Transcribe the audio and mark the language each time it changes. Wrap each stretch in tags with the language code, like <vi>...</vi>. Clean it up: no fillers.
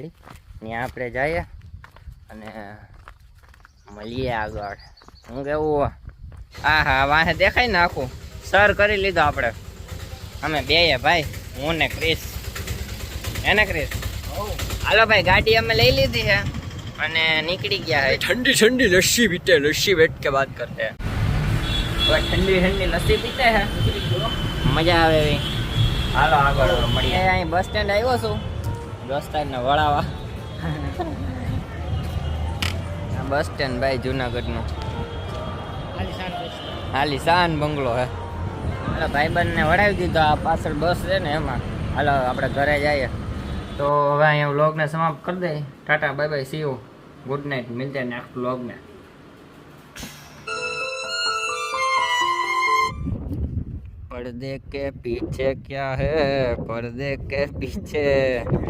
<gu>Ready? ત્યાં આપણે જઈએ અને મળીએ આગળ. હું કેવું? હા વાહે દેખાય ને આખું સર કરી લીધો આપણે. અમે બેય ભાઈ, હું ને ક્રિસ. એને ક્રિસ? હાલો ભાઈ, ગાડી અમે લઈ લીધી છે અને નીકળી ગયા છે.</gu> <hi>ठंडी ठंडी लस्सी पीते हैं, लस्सी बैठ के बात करते हैं. ઠંડી લસ્સી પીતે હે,</hi> <gu>મજા આવે એવી. હાલો આગળ મળીએ. અહીં બસ સ્ટેન્ડ આવ્યો છું, દોસ્તારને વળાવા. બસ સ્ટેન્ડ ભાઈ જુનાગઢનું આલીશાન બંગલો હે. હાલો ભાઈબંધને વળાવી દીધો. આ પાછળ બસ છે ને એમાં. હાલો આપણે ઘરે જઈએ. તો હવે અહીંયા વ્લોગને સમાપ્ત કરી દઈએ. Tata</gu> <en>Bye bye, see you, good night.</en> <hi>મિલતે next vlog में. पर्दे के पीछे क्या है, पर्दे के पीछे</hi>